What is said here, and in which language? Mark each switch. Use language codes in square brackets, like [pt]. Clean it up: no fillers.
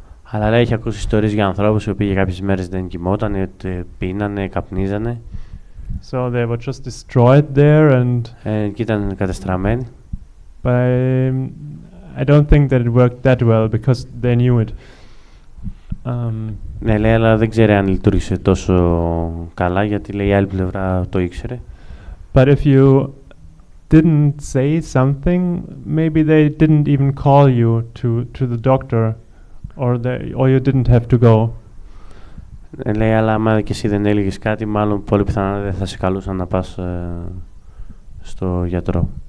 [el] Αλλά λέει, έχει ακούσει ιστορίες για ανθρώπους οι οποίοι για κάποιες μέρες δεν κοιμόταν, πίνανε, καπνίζανε. [en] So they were just destroyed there and... [el] και ήταν κατεστραμμένοι. [en] But I don't think that it worked that well because they knew it. [el] Ναι, λέει, αλλά δεν ξέρει αν λειτουργήσε τόσο καλά γιατί λέει η άλλη πλευρά το ήξερε. [en] But if you didn't say something, maybe they didn't even call you to the doctor or you didn't have to go. [el] Λέει, αλλά άμα και εσύ δεν έλεγες κάτι, μάλλον πολύ πιθανά δεν θα σε καλούσαν να πας στο γιατρό.